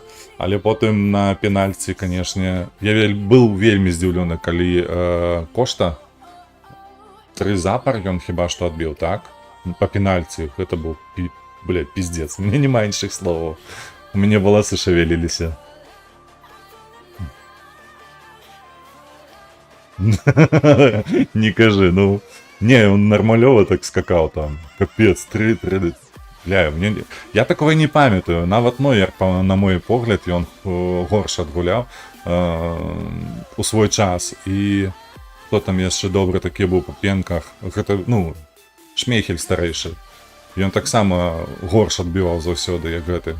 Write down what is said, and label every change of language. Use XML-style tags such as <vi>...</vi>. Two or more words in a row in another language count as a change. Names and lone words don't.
<be>Але потым на пенальці, конечно, я быў вельмі здзіўлены, калі Кошта 3 запар ён хіба што адбіў, так? Па пенальці, гэта быў,</be> <ru>блядь, пиздец. У меня</ru> <be>нема іншых словаў. У мяне валасы шавеліліся. Не кажи, ну...</be> <ru>Не, он нормалёво так скакал там.</ru> <be>Капец, 3.</be> <ru>Бля, я такого</ru> <be>не памятаю. Нават Нойер, на мой погляд, ён горш адгуляў у свой час. І хто там яшчэ добры такі быў па пенках? Гэта, ну, Шмейхель старэйшы. Ён таксама горш адбіваў заўсёды, як гэты.</be>